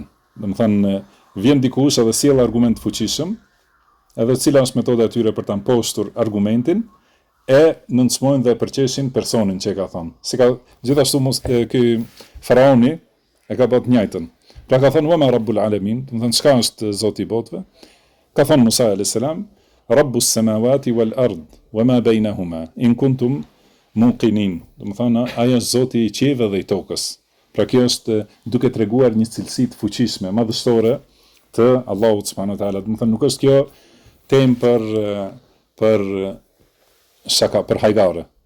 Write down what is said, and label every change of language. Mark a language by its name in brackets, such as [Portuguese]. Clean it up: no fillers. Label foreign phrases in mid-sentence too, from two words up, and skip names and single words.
[Albanian] Vjen dikush edhe sjell argument fuqishëm, edhe cila është metoda e tyre për ta mposhtur argumentin, e nënçmojnë dhe përqeshin personin që e ka thënë. Gjithashtu ky faraoni e ka bërë të njëjtën. Pra ka thënë [Arabic] وما رب العالمين, [Albanian] çka është Zoti i botëve? Ka thënë Musa [Arabic] عليه السلام, رب السماوات والأرض وما بينهما إن كنتم موقنين. [Albanian] Ai është Zoti i qiellit dhe i tokës. Pra kjo është duke treguar një cilësi të fuqishme, madhështore të Allahut [Arabic] سبحانه وتعالى. [Albanian] Nuk është kjo temë për shaka, për hajgare.